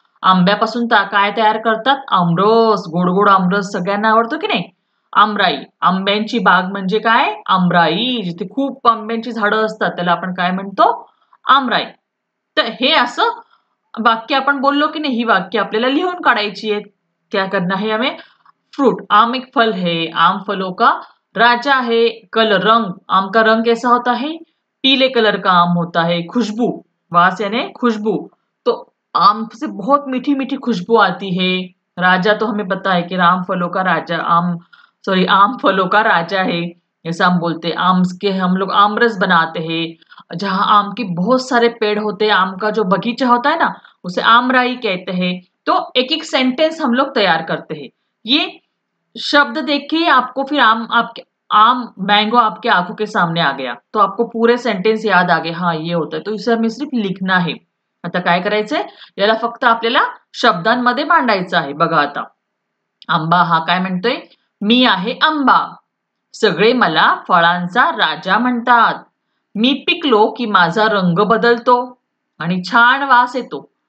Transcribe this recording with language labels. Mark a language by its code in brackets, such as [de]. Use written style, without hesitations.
[mr] आंब्यापासून काय तयार करतात? आमरस, गोड गोड आमरस सगळ्यांना आवडतो की नाही? आमराई, आंब्यांची बाग म्हणजे काय? आमराई. जिथे खूप आंब्यांची झाडं असतात त्याला आपण काय म्हणतो? आमराई. तर हे असं वाक्य आपण बोललो की नाही, ही वाक्य आपल्याला लिहून काढायची आहेत. [hi] क्या करना है हमें? फ्रूट, आम एक फल है, आम फलों का राजा है. कलर, रंग, आम का रंग कैसा होता है? पीले कलर का आम होता है. खुशबू, वास यानी खुशबू, तो आम से बहुत मीठी मीठी खुशबू आती है. राजा तो हमें पता है कि आम फलों का राजा, आम फलों का राजा है, ऐसा हम बोलते हैं. आम के हम लोग आमरस बनाते हैं. जहां आम के बहुत सारे पेड़ होते हैं, आम का जो बगीचा होता है ना, उसे आमराई कहते हैं. तो एक एक सेंटेंस हम लोग तैयार करते हैं. ये शब्द देखिए आपको फिर आम मैंगो आपके आंखों के सामने आ गया, तो आपको पूरे सेंटेंस याद आ गए. हाँ ये होतं है, तो इसे हमें सिर्फ लिखना है. [mr] आता काय करायचंय? याला फक्त आपल्याला शब्दांमध्ये मांडायचं आहे. बघा आता आंबा हा काय म्हणतोय? मी आहे आंबा, सगळे मला फळांचा राजा म्हणतात. मी पिकलो की माझा रंग बदलतो आणि छान वास येतो.